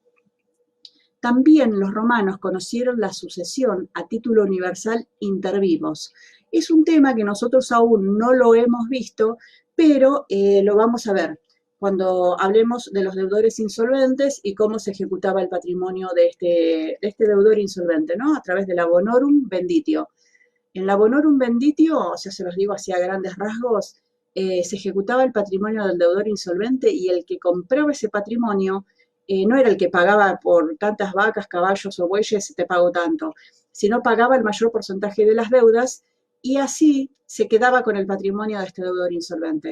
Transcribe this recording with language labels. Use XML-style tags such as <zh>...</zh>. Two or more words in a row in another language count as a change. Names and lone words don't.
<es>También los romanos conocieron la sucesión a título universal</es> <la>inter vivos.</la> <es>Es un tema que nosotros aún no lo hemos visto, pero lo vamos a ver cuando hablemos de los deudores insolventes y cómo se ejecutaba el patrimonio de este deudor insolvente, ¿no? A través de la</es> <la>bonorum venditio.</la> <es>En la</es> <la>bonorum venditio,</la> <es>o sea, se los digo así a grandes rasgos, se ejecutaba el patrimonio del deudor insolvente y el que compraba ese patrimonio no era el que pagaba por tantas vacas, caballos o bueyes, te pago tanto, sino pagaba el mayor porcentaje de las deudas y así se quedaba con el patrimonio de este deudor insolvente.</es>